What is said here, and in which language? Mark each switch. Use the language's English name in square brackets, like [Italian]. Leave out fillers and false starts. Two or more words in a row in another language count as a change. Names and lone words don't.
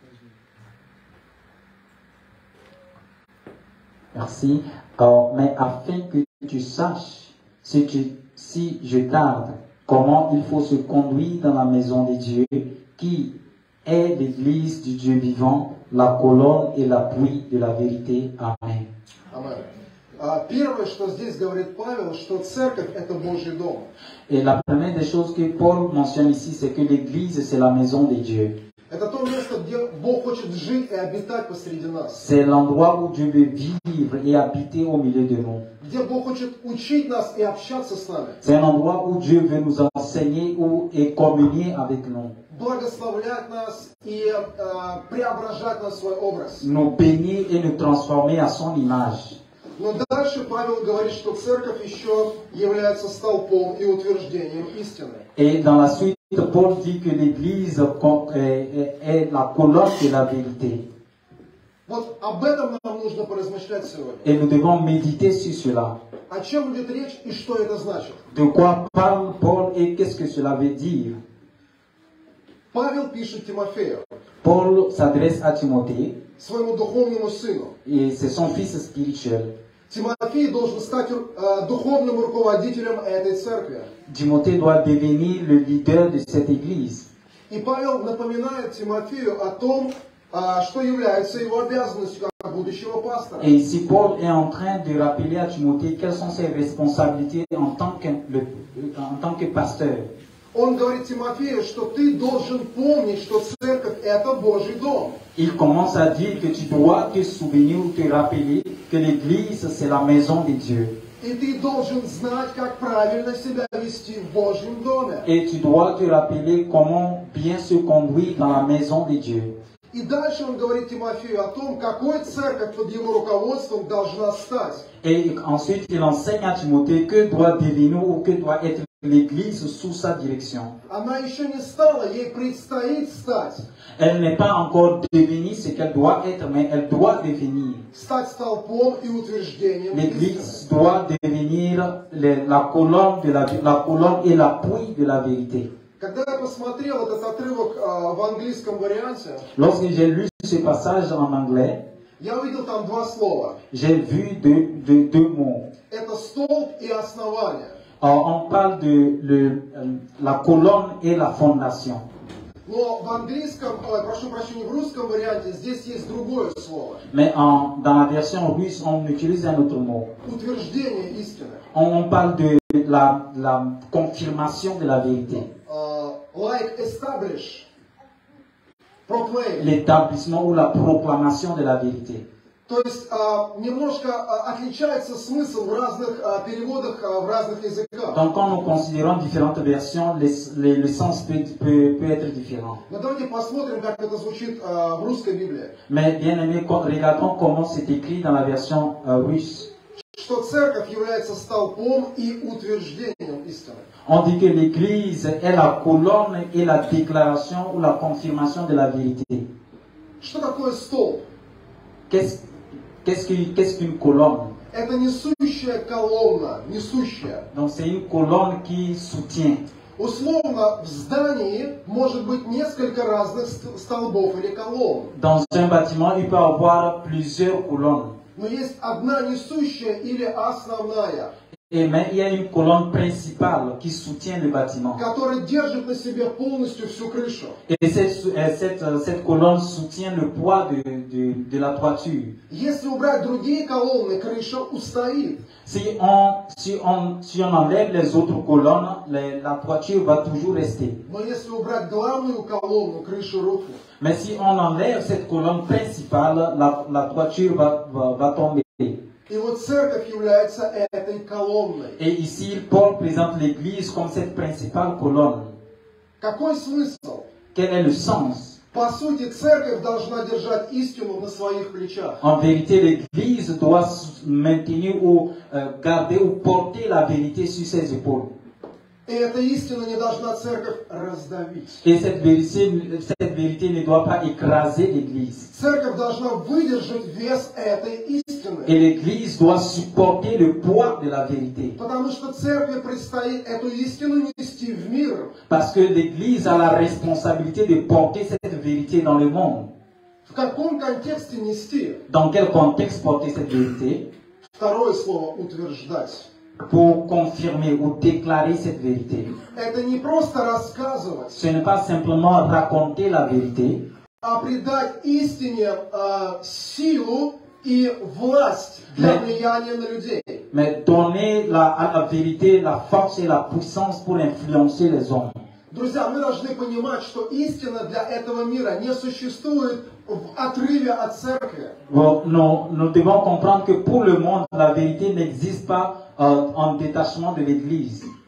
[French] Merci. Mais afin que tu saches, si je tarde, comment il faut se conduire dans la maison de Dieu, qui est l'église du Dieu vivant, la colonne et l'appui de la vérité. Amen. [Russian] Амен. Первое, что здесь говорит Павел, что церковь – это Божий дом. [French] Et la première des choses que Paul mentionne ici, c'est que l'église, c'est la maison de Dieu. [Russian] Это то место, где Бог хочет жить и обитать посреди нас. [French] C'est l'endroit où Dieu veut vivre et habiter au milieu de nous. [Russian] Где Бог хочет учить нас и общаться с нами. [French] C'est un endroit où Dieu veut nous enseigner et communier avec nous. [Russian] Благословлять нас и преображать нас в свой образ. [French] Nous bénir et nous transformer à son image. [Russian] Но дальше Павел говорит, что церковь еще является столпом и утверждением истины. [French] Et dans la suite, Paul dit que l'Église est la colonne de la vérité. [Russian] Вот об этом нам нужно поразмышлять сегодня. [French] Et nous devons méditer sur cela. [Russian] О чем идет речь и что это значит? [French] De quoi parle Paul et qu'est-ce que cela veut dire? [Russian] Павел пишет Тимофею, [French] Paul s'adresse à Timothée, [Russian] своему духовному сыну. [French] et c'est son fils spirituel. [Russian] Тимофей должен стать духовным руководителем этой церкви. [French] Timothée doit devenir le leader de cette Église. [Russian] И Павел напоминает Тимофею о том, что является его обязанностью как будущего пастора. [French] Et ici, Paul est en train de rappeler à Timothée quelles sont ses responsabilités en tant que pasteur. [Russian] Он говорит Тимофею, что ты должен помнить, что церковь – это Божий дом. [French] Il commence à dire que tu dois te souvenir ou te rappeler que l'Église, c'est la maison de Dieu. [Russian] И ты должен знать, как правильно себя вести в Божьем доме. [French] Et tu dois te rappeler comment bien se conduire dans la maison de Dieu. [Russian] И дальше он говорит Тимофею о том, какой церковь под его руководством должна стать. [French] Et ensuite, il enseigne à Timothée que doit devenir ou que doit être l'Église sous sa direction. [Russian] Она еще не стала, ей предстоит стать. [French] Elle n'est pas encore devenue ce qu'elle doit être, mais elle doit devenir. [Russian] Стать столпом и утверждением [French] L'Église [Russian] истины. [French] doit devenir la colonne et l'appui de la vérité. [Russian] Когда я посмотрел этот отрывок в английском варианте, [French] Lorsque j'ai lu ce passage en anglais, [Russian] я увидел там два слова. [French] j'ai vu deux mots. [Russian] Это столб и основание. [French] On parle de la colonne et la fondation. [Russian] Но в английском, прошу прощения, в русском варианте здесь есть другое слово. [French] Mais dans la version russe, on utilise un autre mot. [Russian] Утверждение истины. [French] On parle de la confirmation de la vérité. [English] Like establish, proclaim. [French] L'établissement ou la proclamation de la vérité. [Russian] То есть немножко отличается смысл в разных переводах, в разных языках. [French] Donc quand nous considérons différentes versions, le sens peut être différent. [Russian] Но давайте посмотрим, как это звучит в русской Библии. [French] Mais bien aimé, regardons comment c'est écrit dans la version russe. [Russian] Что церковь является столпом и утверждением истины. [French] On dit que l'Église est la colonne et la déclaration ou la confirmation de la vérité. [Russian] Что такое столб? [French] Qu'est-ce qu'une colonne? [Russian] Это несущая колонна, несущая. [French] Donc c'est une colonne qui soutient. [Russian] Условно, в здании может быть несколько разных столбов или колонн. [French] Dans un bâtiment, il peut y avoir plusieurs colonnes. [Russian] Но есть одна несущая или основная, [French] Mais il y a une colonne principale qui soutient le bâtiment. [Russian] которая держит на себе полностью всю крышу. [French] Et cette colonne soutient le poids de la toiture. [Russian] Если убрать другие колонны, крыша устоит. [French] Si on enlève les autres colonnes, la toiture va toujours rester. [Russian] Но если убрать главную колонну, крыша рухнет. [French] Mais si on enlève cette colonne principale, la toiture va tomber. [Russian] И вот церковь является этой колонной. [French] Et ici, Paul présente l'Église comme cette principale colonne. [Russian] Какой смысл? [French] Quel est le sens? [Russian] По сути, церковь должна держать истину на своих плечах. [French] En vérité, l'Église doit maintenir ou garder ou porter la vérité sur ses épaules. [Russian] И эта истина не должна церковь раздавить. [French] Et cette vérité ne doit pas écraser l'Église. [Russian] Церковь должна выдержать вес этой истины. [French] Et l'Église doit supporter le poids de la vérité. [Russian] Потому что церкви предстоит эту истину нести в мир. [French] Parce que l'Église a la responsabilité de porter cette vérité dans le monde. [Russian] В каком контексте нести? [French] Dans quel contexte porter cette vérité? [Russian] Второе слово утверждать. [French] Pour confirmer ou déclarer cette vérité. [Russian] Это не просто рассказывать, [French] Ce n'est pas simplement raconter la vérité, [Russian] а придать истине силу и власть для влияния на людей. [French] mais donner à la vérité la force et la puissance pour influencer les hommes. [Russian] Друзья, мы должны понимать, что истина для этого мира не существует в отрыве от церкви. [French] Nous devons comprendre que pour le monde, la vérité n'existe pas en détachement de l'Église.